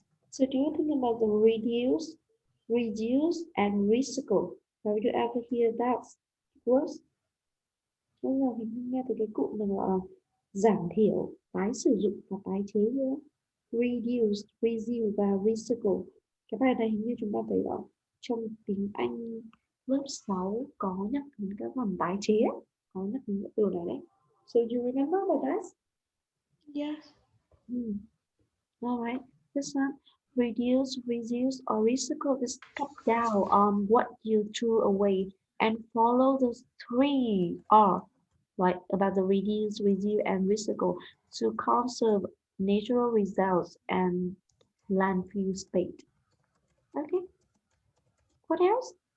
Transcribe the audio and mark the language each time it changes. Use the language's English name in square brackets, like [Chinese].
[English] So do you think about the reduce, and recycle? Have you ever hear that word? [Vietnamese] Bây giờ mình nghe từ cái cụm này gọi là giảm thiểu, tái sử dụng và tái chế nữa. [English] Reduce, reuse [Vietnamese] và recycle. Cái bài này hình như chúng ta thấy ở trong tiếng Anh lớp 6 có nhắc đến các phần tái chế, có nhắc đến cái từ này đấy. [English] So you remember about that? Yes. All right. This one, reduce, reuse, or recycle is cut down on what you threw away and follow those three R, like about the reduce, reuse, and recycle to conserve natural resources and landfill space. Okay. What else?